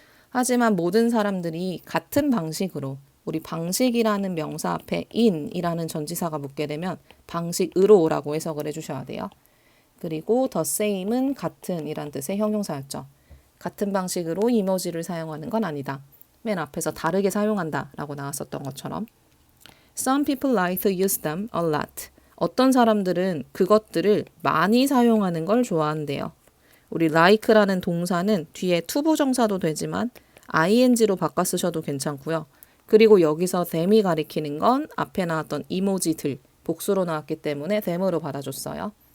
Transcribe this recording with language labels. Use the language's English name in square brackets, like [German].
[Korean] 하지만 모든 사람들이 같은 방식으로 우리 방식이라는 명사 앞에 in이라는 전치사가 붙게 되면 방식으로라고 해석을 해주셔야 돼요. 그리고 the same은 같은 이란 뜻의 형용사였죠. 같은 방식으로 이모지를 사용하는 건 아니다. 맨 앞에서 다르게 사용한다 라고 나왔었던 것처럼 [English] Some people like to use them a lot. [Korean] 어떤 사람들은 그것들을 많이 사용하는 걸 좋아한대요. 우리 like라는 동사는 뒤에 투부정사도 되지만 ing로 바꿔 쓰셔도 괜찮고요. 그리고 여기서 them이 가리키는 건 앞에 나왔던 이모지들 복수로 나왔기 때문에 them으로 받아줬어요.